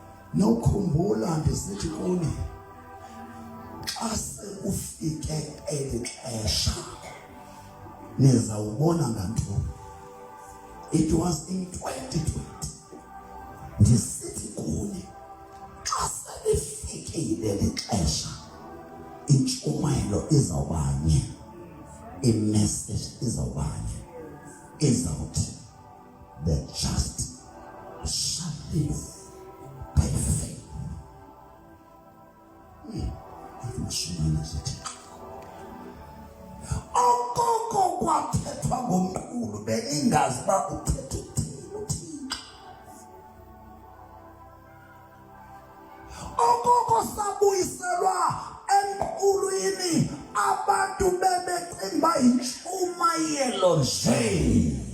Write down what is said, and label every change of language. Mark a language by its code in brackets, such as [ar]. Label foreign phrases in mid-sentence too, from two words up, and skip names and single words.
[xh] Nokhumbula ndisithi kuni xa sekufike eli xesha nizawubona ngantoni. [en] It was in 2020. [xh] Ndisithi kuni xa selifikile eli xesha intshumayelo izawubanye, imessage izawubanye, izawuthi [en] the just shall live by faith. [xh] Akushumana sithi okoko kwathethwa ngomkhulu beningazi uba uthetha uthini. Okoko sabuyiselwa emkhulwini abantu bebecinga uba yintshumayelo nje.